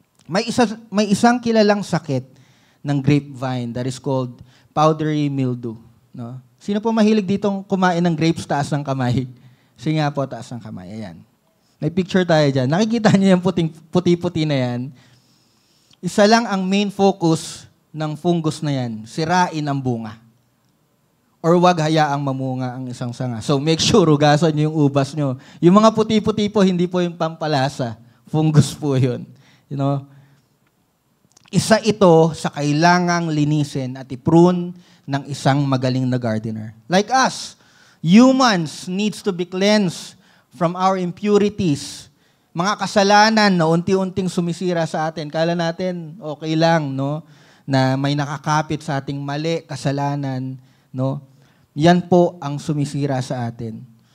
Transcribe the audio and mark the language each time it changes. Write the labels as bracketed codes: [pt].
[tl] May isang kilalang sakit ng grapevine [en] that is called powdery mildew. [tl] No? Sino po mahilig ditong kumain ng grapes taas ng kamay? Sige nga po, taas ng kamay. Ayan. May picture tayo dyan. Nakikita niyo yung puti-puti na yan. Isa lang ang main focus ng fungus na yan. Sirain ang bunga. Or wag hayaang mamunga ang isang sanga. So make sure hugasan niyo yung ubas niyo. Yung mga puti-puti po, hindi po yung pampalasa. Fungus po yun. [en] You know? [tl] Isa ito sa kailangang linisin at i-prune ng isang magaling na gardener. [en] Like us, humans needs to be cleansed from our impurities. [tl] Mga kasalanan na unti-unting sumisira sa atin. Kala natin, okay lang, no? Na may nakakapit sa ating mali, kasalanan, no? Yan po ang sumisira sa atin.